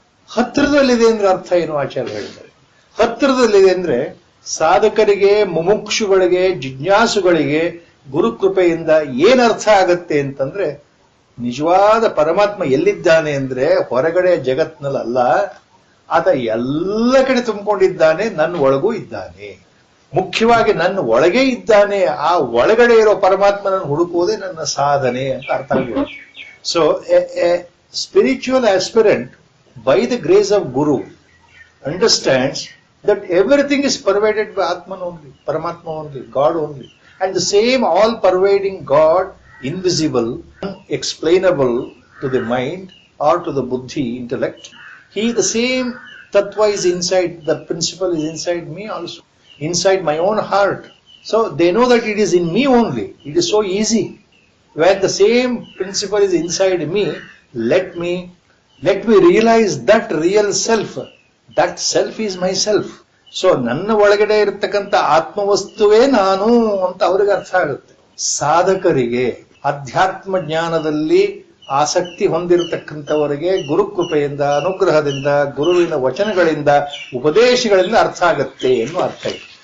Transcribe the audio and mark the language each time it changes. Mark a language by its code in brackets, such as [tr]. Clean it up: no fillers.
[kn] ಹತ್ತಿರದಲ್ಲಿದೆ ಅಂದ್ರೆ ಅರ್ಥ ಏನು ಆಚಾರ್ಯ ಹೇಳ್ತಾರೆ. ಹತ್ತಿರದಲ್ಲಿದೆ ಅಂದ್ರೆ ಸಾಧಕರಿಗೆ, ಮುಮುಕ್ಷುಗಳಿಗೆ, ಜಿಜ್ಞಾಸುಗಳಿಗೆ ಗುರುಕೃಪೆಯಿಂದ ಏನ್ ಅರ್ಥ ಆಗತ್ತೆ ಅಂತಂದ್ರೆ, ನಿಜವಾದ ಪರಮಾತ್ಮ ಎಲ್ಲಿದ್ದಾನೆ ಅಂದ್ರೆ ಹೊರಗಡೆ ಜಗತ್ನಲ್ಲ, ಆತ ಎಲ್ಲ ಕಡೆ ತುಂಬಿಕೊಂಡಿದ್ದಾನೆ, ನನ್ನ ಒಳಗೂ ಇದ್ದಾನೆ. ಮುಖ್ಯವಾಗಿ ನನ್ನ ಒಳಗೆ ಇದ್ದಾನೆ. ಆ ಒಳಗಡೆ ಇರೋ ಪರಮಾತ್ಮನನ್ನು ಹುಡುಕುವುದೇ ನನ್ನ ಸಾಧನೆ ಅಂತ ಅರ್ಥ ಆಗಿದೆ. [en] So a spiritual aspirant by the grace of guru understands that everything is pervaded by Atman only, Paramatma only, God only. And the same all-pervading God, invisible, unexplainable to the mind or to the buddhi, intellect, he, the same tattva is inside, the principle is inside me also, inside my own heart. So they know that it is in me only. It is so easy. When the same principle is inside me, let me realize that real self. That self is myself. [kn] So ನನ್ನ ಒಳಗಡೆ ಇರತಕ್ಕಂಥ ಆತ್ಮವಸ್ತುವೇ ನಾನು ಅಂತ ಅವ್ರಿಗೆ ಅರ್ಥ ಆಗುತ್ತೆ. ಸಾಧಕರಿಗೆ ಅಧ್ಯಾತ್ಮ ಜ್ಞಾನದಲ್ಲಿ ಆಸಕ್ತಿ ಹೊಂದಿರತಕ್ಕಂಥವರಿಗೆ ಗುರುಕೃಪೆಯಿಂದ, ಅನುಗ್ರಹದಿಂದ, ಗುರುವಿನ ವಚನಗಳಿಂದ, ಉಪದೇಶಗಳಿಂದ ಅರ್ಥ ಆಗತ್ತೆ ಎನ್ನುವ ಅರ್ಥ ಇದೆ.